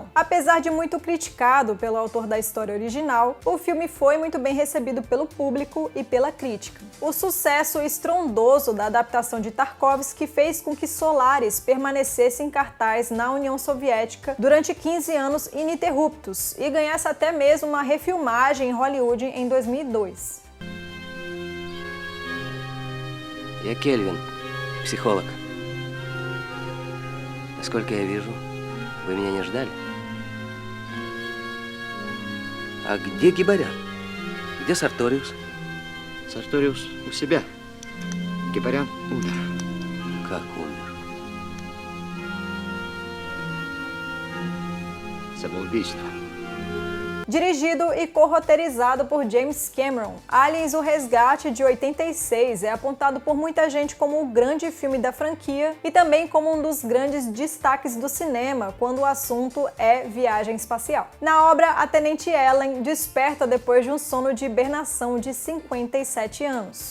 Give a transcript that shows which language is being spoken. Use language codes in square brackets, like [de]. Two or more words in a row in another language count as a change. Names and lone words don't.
[pt] Apesar de muito criticado pelo autor da história original, o filme foi muito bem recebido pelo público e pela crítica. O sucesso estrondoso da adaptação de Tarkovsky fez com que Solaris permanecesse em cartaz na União Soviética durante 15 anos ininterruptos e ganhasse até mesmo uma refilmagem em Hollywood em 2002. [ru] Я Кельвин, психолог. Насколько я вижу, вы меня не ждали. А где Гибарян? Где Сарториус? Сарториус у себя. Гибарян умер. Как умер? Самоубийство. [pt] Dirigido e co-roteirizado por James Cameron, Aliens: O Resgate, de 86, é apontado por muita gente como o grande filme da franquia e também como um dos grandes destaques do cinema quando o assunto é viagem espacial. Na obra, a Tenente Ellen desperta depois de um sono de hibernação de 57 anos.